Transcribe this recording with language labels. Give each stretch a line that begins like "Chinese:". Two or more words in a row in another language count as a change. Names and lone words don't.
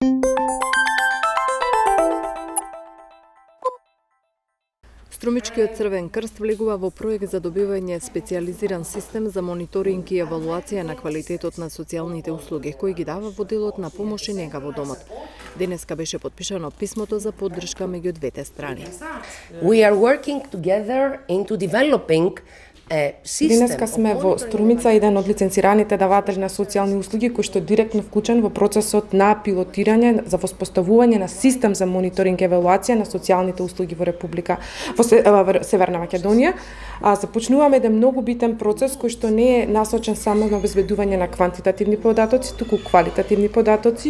Macedonian: Струмичкиот Црвен крст влегува во проект за добивање специјализиран систем за мониторинг и евалуација на квалитетот на социјалните услуги, кој ги дава во делот на помош и нега во домот. Денеска беше потпишано писмото за поддршка меѓу двете страни.
English: We are working together into developing.
Macedonian: Денеска сме во Струмица, еден од лиценцираните даватели на социјални услуги кој што е директно вклучен во процесот на пилотирање за воспоставување на систем за мониторинг и евалуација на социјалните услуги во Северна Македонија. Започнуваме еден многу битен процес кој што не е насочен само на обезбедување на квантитативни податоци, туку квалитативни податоци.